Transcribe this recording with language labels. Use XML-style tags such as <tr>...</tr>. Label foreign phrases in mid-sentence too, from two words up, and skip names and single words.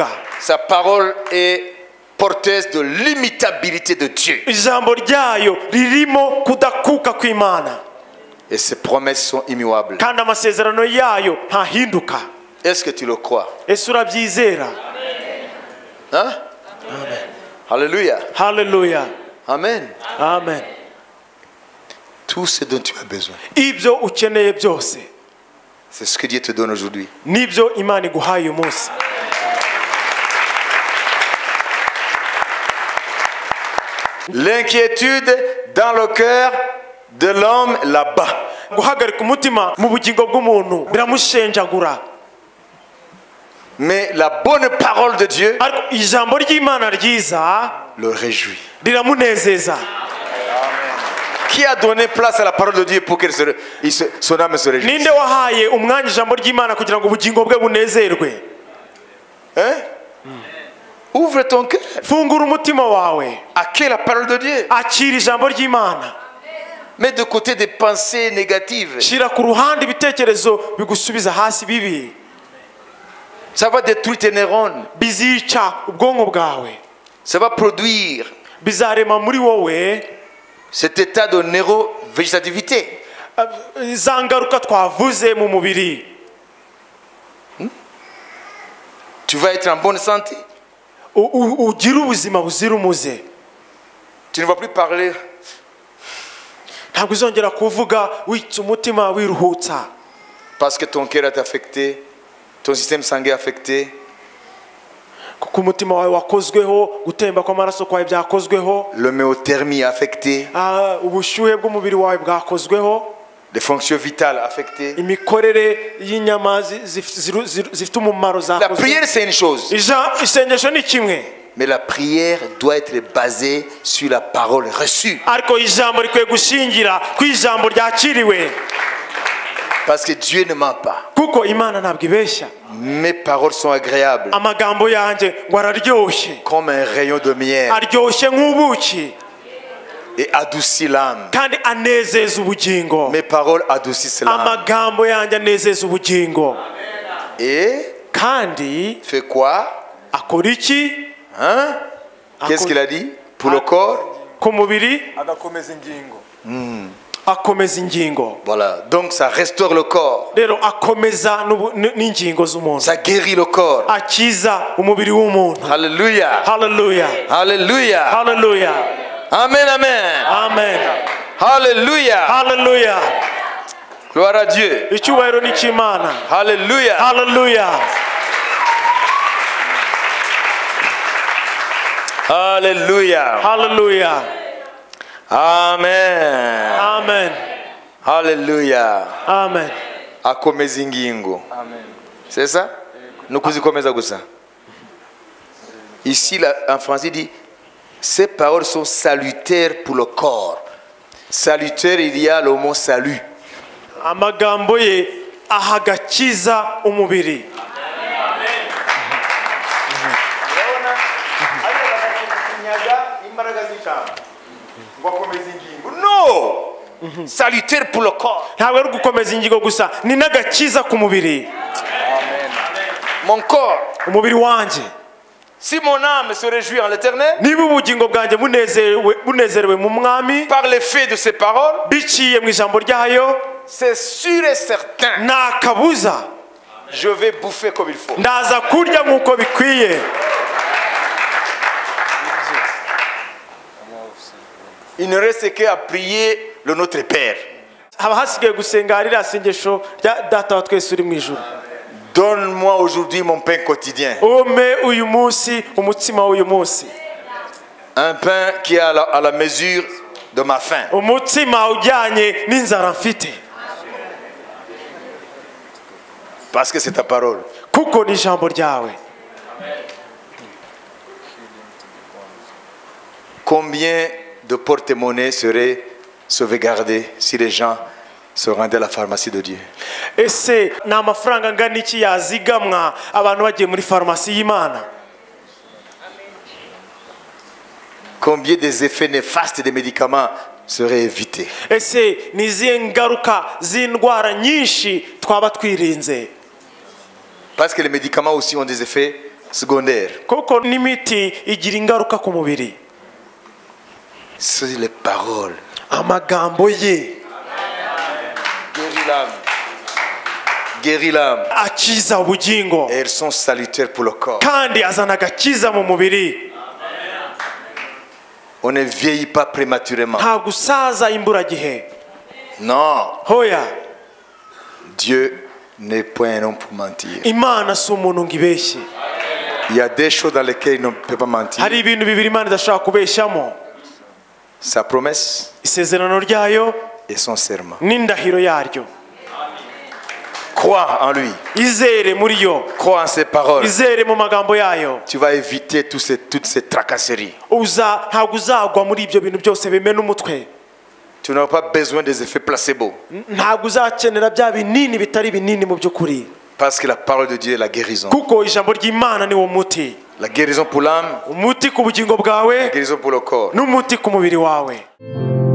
<fr>sa parole est porteuse de l'imitabilité de Dieu.</fr> <rw>ijambo ryayo ririmo kudakuka kw'Imana,</rw> <fr>Et ses promesses sont immuables.</fr> <rw>kandi amasezerano yayo ntahinduka.</rw> <fr>Est-ce que tu le crois?</fr> <rw>Ese urabyizera?</rw> <fr>Hein? Alléluia.</fr> <rw>Haleluya.</rw> <fr>Amen.</fr> <rw>Amen.</rw> <fr>Tout ce dont tu as besoin,</fr> <rw>Ibyo ukeneye byose</rw> <fr>c'est ce que Dieu te donne aujourd'hui.</fr> <rw>nibyo Imana iguhaye uyu munsi.</rw> <fr>L'inquiétude dans le cœur de l'homme là-bas.</fr> <rw>Guhagarika umutima mu bugingo bw'umuntu biramushenjagura.</rw> <fr>Mais la bonne parole de Dieu</fr> <rw>ariko ijambo ry'Imana ryiza</rw> <fr>le réjouit.</fr> <rw>riramunezeza.</rw> <fr>Qui a donné place à la parole de Dieu pour que son âme se réjouisse?</fr> <rw>Ninde wahaye umwanya ijambo ry'Imana kugira ngo ubugingo bwe bunezerwe?</rw> <fr>Hein? Ouvre ton cœur.</fr> <rw>Fungura umutima wawe,</rw> <fr>Accueille la parole de Dieu.</fr> <rw>akira ijambo ry'Imana.</rw> <fr>Mets de côté des pensées négatives.</fr> <rw>Shira ku ruhande ibitekerezo bigusubiza hasi bibi,</rw> <fr>Ça va détruire tes neurones.</fr> <rw>bizica ubwonko bwawe,</rw> <fr>Ça va produire</fr> <rw>bizarema muri wowe</rw> <fr>cet état de neurovégétativité.</fr> <rw>za ngaruka twavuze mu mubiri.</rw> <fr>Tu vas être en bonne santé.</fr> <rw>Ugira ubuzima buzira umuze.</rw> <fr>Tu ne vas plus parler.</fr> <rw>Ntabwo uzongera kuvuga witse umutima wiruhutsa,</rw> <fr>Parce que ton cœur est affecté, ton système sanguin est affecté.</fr> <rw>kuko umutima wawe wakozweho, gutemba kw'amaraso kwawe byakozweho,</rw> <fr>L'homéothermie est affectée.</fr> <rw>ubushyuhe bw'umubiri wawe bwakozweho,</rw> <fr>Les fonctions vitales affectées.</fr> <rw>imikorere y'inyama zifite umumaro</rw> <fr>La</fr> <rw>zakozwe.</rw> <fr>prière, c'est une chose.</fr> <rw>Isengesho ni kimwe,</rw> <fr>Mais la prière doit être basée sur la parole reçue.</fr> <rw>ariko ijambo rikwiye gushingira ku ijambo ryakiriwe,</rw> <fr>Parce que Dieu ne ment pas.</fr> <rw>kuko Imana ntabwo ibeshya.</rw> <fr>Mes paroles sont agréables,</fr> <rw>Amagambo yanjye ngo araryoshye,</rw> <fr>comme un rayon de miel,</fr> <rw>aryoshye nk'ubuki,</rw> <fr>et adoucit l'âme.</fr> <rw>kandi anezeza ubugingo.</rw> <fr>Mes paroles adoucissent l'âme.</fr> <rw>Amagambo yanjye anezeza ubugingo.</rw> <fr>Et</fr> <rw>Kandi</rw> <fr>fait quoi?</fr> <rw>akora iki?</rw> <fr>Hein? Qu'est-ce qu'il a dit? Pour le corps?</fr> <rw>Ku mubiri agakomeza ingingo. akomeza ingingo.</rw> <fr>Voilà. Donc ça restaure le corps.</fr> <rw>Rero akomeza n'ingingo z'umuntu,</rw> <fr>Ça guérit le corps.</fr> <rw>akiza umubiri w'umuntu.</rw> <fr>Alléluia.</fr> <rw>Haleluya,</rw> <fr>Alléluia.</fr> <rw>haleluya,</rw> <fr>Amen, amen.</fr> <rw>amen,</rw> <fr>Alléluia.</fr> <rw>haleluya.</rw> <fr>Gloire à Dieu.</fr> <rw>Icyubahiro ni cy'Imana.</rw> <fr>Alléluia.</fr> <rw>Haleluya,</rw> <fr>Alléluia.</fr> <rw>haleluya,</rw> <fr>Amen.</fr> <rw>amen,</rw> <fr>Alléluia.</fr> <rw>amen. Akomeza ingingo.</rw> <fr>C'est ça?</fr> <rw>Nous kuzikomeza gusa.</rw> <fr>Ici, en français, il dit ces paroles sont salutaires pour le corps. Salutaire, il y a le mot salut.</fr> <rw>Amagambo ye ahagakiza umubiri.</rw> <fr>Non! Salutaire pour le corps.</fr> <rw>Ntabwo ari gukomeza ingingo gusa, ni n'agakiza ku mubiri.</rw> <fr>Mon corps.</fr> <rw>Umubiri wanjye,</rw> <fr>Si mon âme se réjouit en l'éternel,</fr> <rw>niba ubugingo bwanjye bunezerewe mu mwami</rw> <fr>par l'effet de ces paroles,</fr> <rw>biciye mu ijambo ryayo,</rw> <fr>c'est sûr et certain,</fr> <rw>nta kabuza</rw> <fr>je vais bouffer comme il faut.</fr> <rw>ndaza kurya nk'uko bikwiye.</rw> <fr>Il ne reste qu'à prier le Notre Père.</fr> <rw>Haba hasigaye gusenga ririya sengesho rya data wa twese uri mu ijuru.</rw> <fr>Donne-moi aujourd'hui mon pain quotidien.</fr> <rw>Umpe uyu munsi umutsima w'uyu munsi,</rw> <fr>Un pain qui est à la mesure de ma faim.</fr> <rw>umutsima ujyanye n'inzara mfite,</rw> <fr>Parce que c'est ta parole.</fr> <rw>kuko ni ijambo ryawe.</rw> <fr>Combien de porte-monnaie seraient sauvegardés si les gens se rendaient à la pharmacie de Dieu?</fr> <rw>Ese ni amafaranga angana iki yazigamwa abantu bagiye muri farumasi y'Imana?</rw> <fr>Combien des effets néfastes des médicaments seraient évités?</fr> <rw>Ese ni izihe ngaruka z'indwara nyinshi twaba twirinze?</rw> <fr>Parce que les médicaments aussi ont des effets secondaires.</fr> <rw>Kuko n'imiti igira ingaruka ku mubiri.</rw> <fr>Ce sont les paroles.</fr> <rw>Amagambo ye</rw> <fr>Guéris l'âme. Guéris l'âme.</fr> <rw>akiza ubugingo,</rw> <fr>Et elles sont salutaires pour le corps.</fr> <rw>kandi azana agakiza mu mubiri.</rw> <fr>On ne vieillit pas prématurément.</fr> <rw>Nta gusaza imburagihe.</rw> <fr>Non.</fr> <rw>Hoya,</rw> <fr>Dieu n'est point un homme pour mentir.</fr> <rw>Imana si umuntu ngo ibeshye.</rw> <fr>Il y a des choses dans lesquelles il ne peut pas mentir.</fr> <rw>Hari ibintu bibiri Imana idashobora kubeshyamo:</rw> <fr>Sa promesse</fr> <rw>isezerano ryayo</rw> <fr>et son serment.</fr> <rw>n'indahiro yaryo.</rw> <fr>Crois en lui.</fr> <rw>izere muri yo,</rw> <fr>Crois en ses paroles.</fr> <rw>izere mu magambo yayo.</rw> <fr>Tu vas éviter toutes ces tracasseries.</fr> <rw>Ntabwo uzagwa muri ibyo bintu byose bimena umutwe.</rw> <fr>Tu n'auras pas besoin des effets placebo.</fr> <rw>Ntabwo uzakenera bya binini bitari binini mu by'ukuri.</rw> <fr>Parce que la parole de Dieu est la guérison.</fr> <rw>Kuko ijambo ry'Imana ni wo muti.</rw> <fr>La guérison pour l'âme,</fr> <rw>Umuti ku bugingo bwawe,</rw> <fr>la guérison pour le corps.</fr> <rw>n'umuti ku mubiri wawe.</rw>